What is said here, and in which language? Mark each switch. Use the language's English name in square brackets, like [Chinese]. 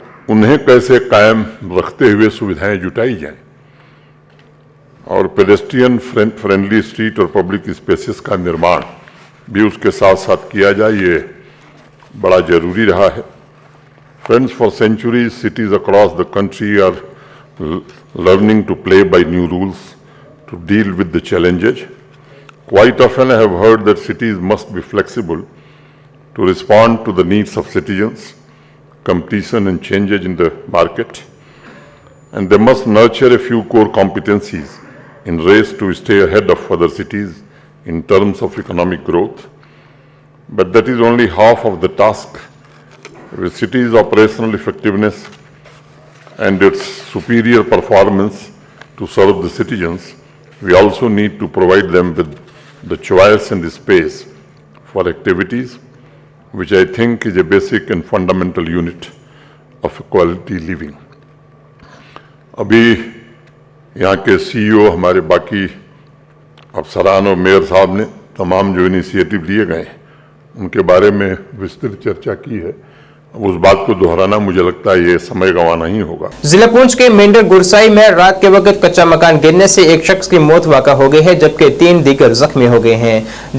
[Hindi] उन्हें कैसे कायम रखते हुए सुविधाएं जुटाई जाएं और पेडेस्ट्रियन फ्रेंडली स्ट्रीट और पब्लिक स्पेसेस का निर्माण भी उसके साथ साथ किया जाए, ये बड़ा जरूरी रहा है। [English] Friends, for centuries cities across the country are learning to play by new rules to deal with the challenges. Quite often I have heard that cities must be flexible to respond to the needs of citizens, competition and changes in the market, and they must nurture a few core competencies in race to stay ahead of other cities in terms of economic growth. But that is only half of the task. With cities' operational effectiveness and its superior performance to serve the citizens, we also need to provide them with the choice and the space for activities, which I think is a basic and fundamental unit of quality living. [Hindi] अभी यहाँ के CEO, हमारे बाकी अफसरान और mayor साहब ने तमाम जो इनिशिएटिव लिए गए उनके बारे में विस्तृत चर्चा की है। उस बात को दोहराना मुझे लगता है ये समय गंवाना ही होगा। जिला पुंछ के मेंढर गुरसाई में रात के वक्त कच्चा मकान गिरने से एक शख्स की मौत वाक़ा हो गई है, जबकि 3 दीगर जख्मी हो गए हैं।